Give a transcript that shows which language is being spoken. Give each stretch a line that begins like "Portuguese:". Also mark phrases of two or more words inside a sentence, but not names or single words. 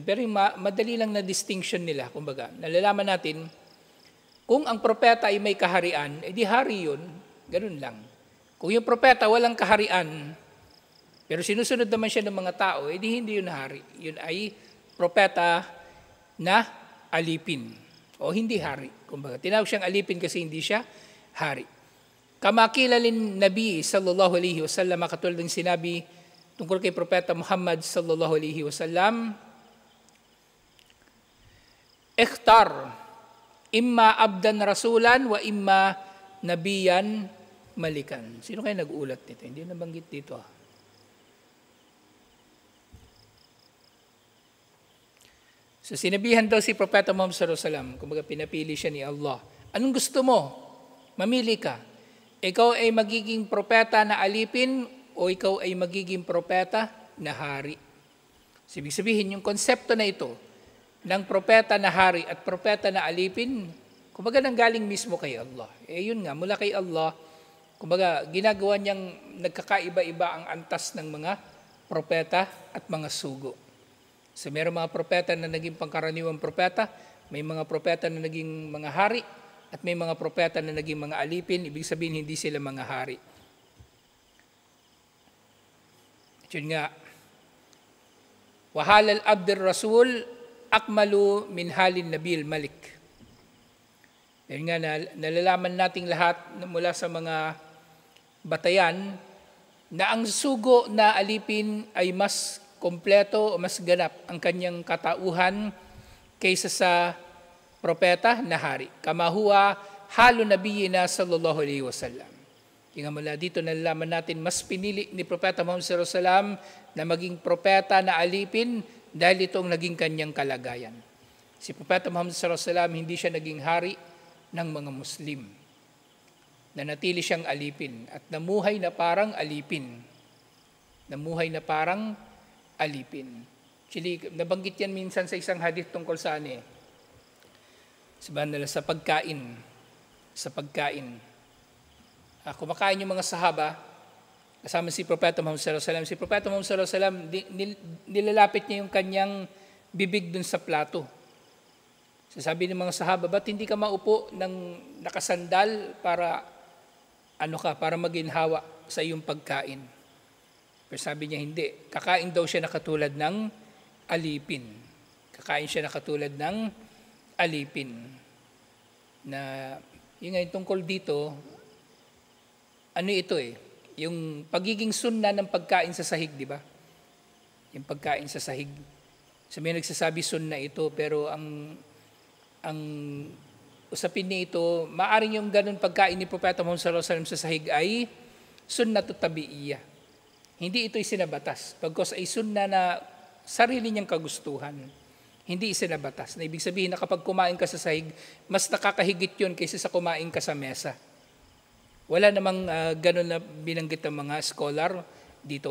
Filipino: Pero yung madali lang na distinction nila, kumbaga, nalalaman natin, kung ang propeta ay may kaharian, edi hari yun, ganun lang. Kung yung propeta walang kaharian, pero sinusunod naman siya ng mga tao, edi hindi yun hari. Yun ay propeta na alipin. O hindi hari. Kumbaga, tinawag siyang alipin kasi hindi siya hari.
Arabic: كما قيل للنبي صلى الله عليه وسلم,
Filipino: katulad ng sinabi tungkol kay Propeta
Arabic: Muhammad صلى الله عليه وسلم اختر إما عبدا رسولا وإما نبيا ملكا.
Filipino: Sino kayo nag-ulat nito? Hindi nabanggit dito. So sinabihan daw si Propeta Muhammad
Arabic: صلى الله عليه وسلم,
Filipino: kumbaga pinapili siya ni Allah. Anong gusto mo? Mamili ka. Ikaw ay magiging propeta na alipin o ikaw ay magiging propeta na hari. So, ibig sabihin, yung konsepto na ito ng propeta na hari at propeta na alipin, kumbaga nanggaling mismo kay Allah. Yun nga, mula kay Allah, kumbaga ginagawa niyang nagkakaiba-iba ang antas ng mga propeta at mga sugo. So, mayroong mga propeta na naging pangkaraniwang propeta, may mga propeta na naging mga hari, at may mga propeta na naging mga alipin, ibig sabihin hindi sila mga hari. Yun nga,
Arabic: وحال العبد الرسول أكمل من حال النبي الملك.
Filipino: Yun nga, nalalaman nating lahat mula sa mga batayan na ang sugo na alipin ay mas kompleto o mas ganap ang kanyang katauhan kaysa sa propeta na hari.
Arabic: كما هو حال نبينا صلى الله عليه وسلم.
Filipino: Tingnan mula dito, nalalaman natin, mas pinili ni Propeta Muhammad
Arabic: صلى الله عليه وسلم
Filipino: na maging propeta na alipin dahil ito ang naging kanyang kalagayan. Si Propeta Muhammad
Arabic: صلى الله عليه وسلم
Filipino: hindi siya naging hari ng mga Muslim. Nanatili siyang alipin at namuhay na parang alipin. Namuhay na parang alipin. Actually, nabanggit yan minsan sa isang hadith tungkol sa sabihan nila sa pagkain. Sa pagkain. Kumakain yung mga sahaba, kasama si Propeta Muhammad
Arabic: صلى الله عليه وسلم.
Filipino: Si Propeta Muhammad
Arabic: صلى الله عليه وسلم,
Filipino: nilalapit niya yung kanyang bibig dun sa plato. Sasabi ng mga sahaba, ba't hindi ka maupo ng nakasandal para para maginhawa sa iyong pagkain? Pero sabi niya, hindi. Kakain daw siya na katulad ng alipin. Kakain siya na katulad ng alipin. Na, yun nga, tungkol dito, ito yung pagiging sunna ng pagkain sa sahig, di ba? Yung pagkain sa sahig. So may nagsasabi sunna ito, pero ang usapin nito, maaring yung ganun pagkain ni Propeta Muhammad
Arabic: صلى الله عليه وسلم
Filipino: sa sahig ay
Arabic: السنة الطبيعية.
Filipino: Hindi ito isinabatas, pagkos ay sunna na sarili niyang kagustuhan. Hindi isinabatas. Na ibig sabihin na kapag kumain ka sa sahig, mas nakakahigit yun kaysa sa kumain ka sa mesa. Wala namang ganun na binanggit ng mga scholar dito.